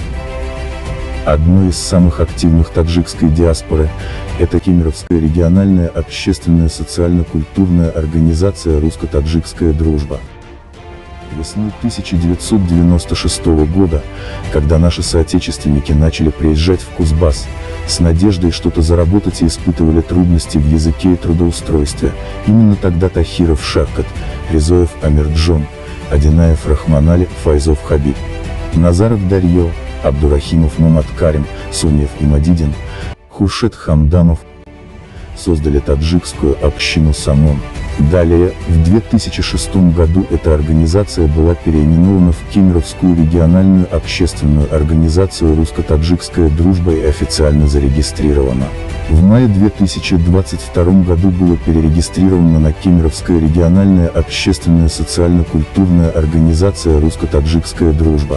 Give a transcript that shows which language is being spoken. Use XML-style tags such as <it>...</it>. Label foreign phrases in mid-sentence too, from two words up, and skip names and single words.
<ru>Одной из самых активных таджикской диаспоры – это Кемеровская региональная общественная социально-культурная организация «Русско-таджикская дружба». Весной 1996 года, когда наши соотечественники начали приезжать в Кузбасс, с надеждой что-то заработать и испытывали трудности в языке и трудоустройстве, именно тогда Тахиров Шавкат, Резоев Амирджон, Адинаев Рахманали, Файзов Хабиб, Назаров Дарьё, Абдурахимов Мумат Карим, Суньев Имадидин, Хуршет Хамдамов создали таджикскую общину «Самон». Далее, в 2006 году эта организация была переименована в Кемеровскую региональную общественную организацию «Русско-таджикская дружба» и официально зарегистрирована. В мае 2022 году было перерегистрировано на Кемеровская региональная общественная социально-культурная организация «Русско-таджикская дружба».</ru>